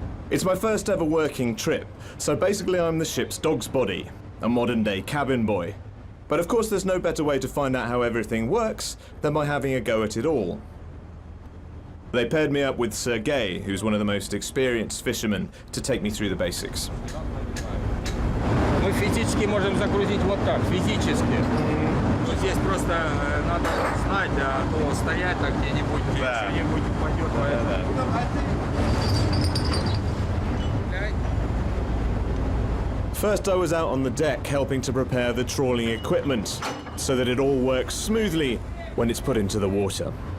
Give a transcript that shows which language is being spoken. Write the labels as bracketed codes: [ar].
[en] It's my first ever working trip, so basically I'm the ship's dog's body, a modern-day cabin boy. But of course there's no better way to find out how everything works than by having a go at it all. They paired me up with Sergey, who's one of the most experienced fishermen, to take me through the basics. [ru] Мы физически можем загрузить вот так, физически. Здесь просто надо знать, а то стоять так где-нибудь, что-нибудь упадет. [en] First I was out on the deck helping to prepare the trawling equipment so that it all works smoothly when it's put into the water.